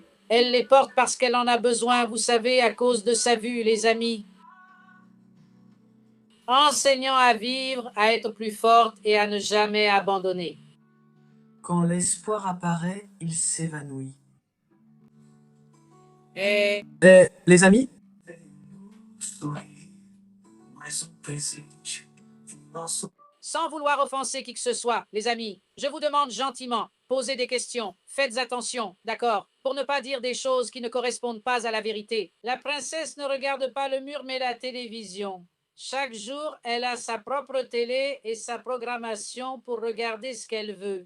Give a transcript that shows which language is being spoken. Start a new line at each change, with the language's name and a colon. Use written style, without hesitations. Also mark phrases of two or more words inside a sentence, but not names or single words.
French: Elle les porte parce qu'elle en a besoin, vous savez, à cause de sa vue, les amis. Enseignant à vivre, à être plus forte et à ne jamais abandonner. Quand l'espoir apparaît, il s'évanouit. Et Les amis,
Portuguese: Sorri, mais presente. Nosso
French: Sans vouloir offenser qui que ce soit, les amis, je vous demande gentiment, posez des questions, faites attention, d'accord, pour ne pas dire des choses qui ne correspondent pas à la vérité. La princesse ne regarde pas le mur mais la télévision. Chaque jour, elle a sa propre télé et sa programmation pour regarder ce qu'elle veut.